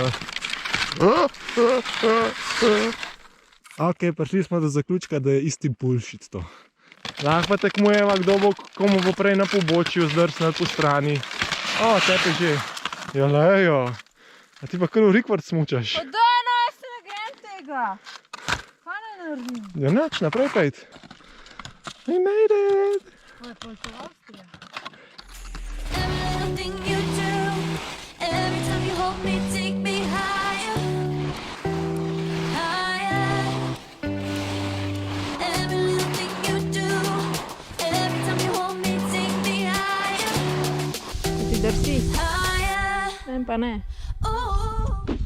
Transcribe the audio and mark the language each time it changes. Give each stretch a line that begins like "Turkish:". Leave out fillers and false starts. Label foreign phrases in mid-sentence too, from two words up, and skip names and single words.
Slovenian: Ok, prišli smo do zaključka, da je isti bullshit to. Lahko pa tekmujeva, kdo bo, komu bo prej na pobočju zdrsnil po strani. O, tepe že. Ja, lejo. A ti pa kar v rikvart smučaš. Pa daj, no, jaz se ne grem tega. Kaj ne naredim? Ja, nič, naprej pejt.
English: We made it!
Slovenian: To je pol to Avstrija.
English: Everything you do, every time you hold me, take me higher, higher. Every little thing you do, every time you hold me, take me higher,
Slovenian: Ti drsi?
English: higher.
Slovenian: Vem pa ne. Oh.